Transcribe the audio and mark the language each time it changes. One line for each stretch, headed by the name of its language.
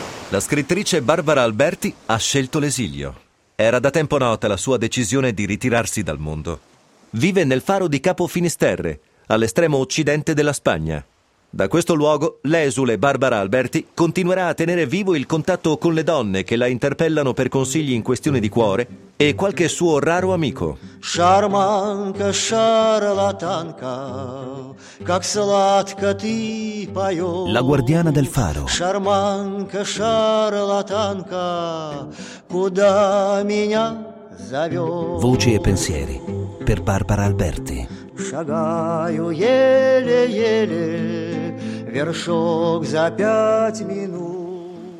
Italian: La scrittrice Barbara Alberti ha scelto l'esilio. Era da tempo nota la sua decisione di ritirarsi dal mondo. Vive nel faro di Capo Finisterre, all'estremo occidente della Spagna. Da questo luogo, l'esule Barbara Alberti continuerà a tenere vivo il contatto con le donne che la interpellano per consigli in questione di cuore e qualche suo raro amico.
Russian: Шарманка, шарлатанка, как сладко ты поёшь.
Italian: La guardiana del faro.
Russian: Шарманка, шарлатанка, куда меня зовёшь.
Italian: Voci e pensieri per Barbara Alberti.
Russian: Шагаю еле-еле, вершок за пять минут.